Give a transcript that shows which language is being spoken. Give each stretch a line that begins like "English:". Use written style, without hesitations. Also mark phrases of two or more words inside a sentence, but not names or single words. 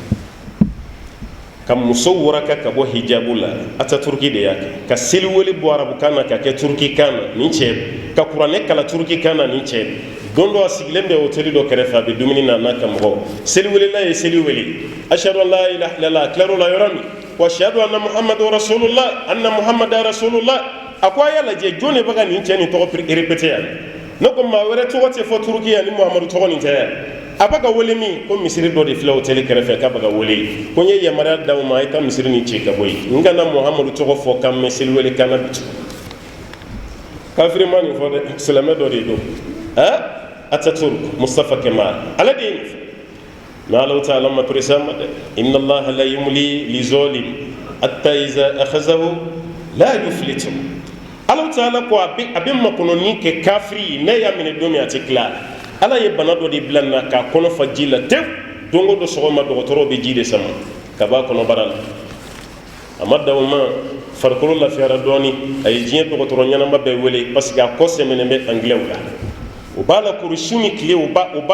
Bambara: ka muso waraka ka bɔ hijabu la Ataturki de y'a kɛ ka seliwele bɔ arabukan na ka kɛ turki kan na nin cɛ ka kuranɛ kala turki kan na nin cɛ don dɔ a sigilen bɛ hôtel dɔ kɛrɛfɛ a bɛ dumuni na n'a ka mɔgɔw seliwelela ye seli wele
Arabic: أشهد أن لا إله إلا الله
Bambara: a tilar'o la yɔrɔ min
Arabic: وأشهد أن محمد رسول الله أن محمدا رسول الله
Bambara: a ko a y'a lajɛ jɔn de bɛ ka nin cɛ nin tɔgɔ répété yan ne ko maa wɛrɛ tɔgɔ tɛ fɔ turki yan ni muhamadu tɔgɔ nin tɛ yan a bɛ ka wele min ko misiri dɔ de filɛ hôtel kɛrɛfɛ k'a bɛ ka wele ko n ye yamaruya d'aw ma a ye taa misiri nin ci ka bɔ yen n kana muhamadu tɔgɔ fɔ k'an mɛn seliwele kan na bi kafiri ma nin fɔ dɛ silamɛ dɔ de don Ataturk Mustafa Kemal ala de ye nin fɔ mais
Arabic: الله تعالى
Bambara: ma peresa ma dɛ
Arabic: إن الله لا يملي لي ظالم حتى إذا أخذه لا
Bambara: yuflitu
Arabic: الله تعالى
Bambara: ko a bɛ makɔnɔni kɛ kafiri ne y'a minɛ don min a tɛ tila ala ye bana dɔ de bila na k'a kɔnɔ fa ji la tew don o don sɔgɔma dɔgɔtɔrɔw bɛ ji de sama ka b'a kɔnɔbara la a ma dan o ma farikolo lafiyara dɔɔni a ye diɲɛ dɔgɔtɔrɔ ɲɛnama bɛɛ wele
French: parce que
Bambara: a kɔ sɛmɛnen bɛ anglais la o b'a la kuru su ni tile o b'a